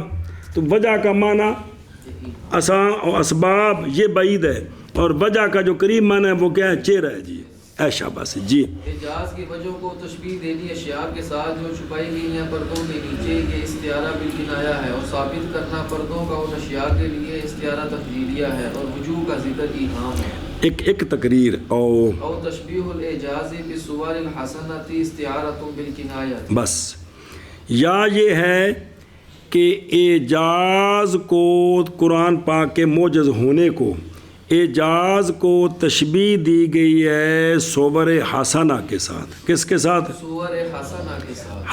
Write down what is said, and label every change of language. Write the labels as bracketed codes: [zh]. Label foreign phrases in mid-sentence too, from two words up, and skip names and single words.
[ur] تو وجہ کا معنی اسباب، یہ بعید ہے، اور وجہ کا جو قریب معنی ہے وہ کیا ہے؟ چہرہ ہے. جی ایشا بس. جی اعجاز کی وجہ کو تشبیہ دینی اشیاء کے ساتھ جو چھپائی گئی ہیں پردوں کے نیچے، یہ استعارہ بالکنایہ ہے، اور ثابت کرنا پردوں کا ان اشیاء کے لیے استعارہ تخیلیہ ہے، اور وجوہ کا ذکر ایہام ہے. ایک تقریر او [ar] تشبیہ الاعجاز بالصور الحسنۃ استعارۃ بالکنایہ. [ur] بس یا یہ ہے کہ اعجاز کو، قرآن پاک کے معجز ہونے کو، اعجاز کو تشبیہ دی گئی ہے صور حسنہ کے ساتھ. کس کے ساتھ؟ صور حسنہ کے ساتھ،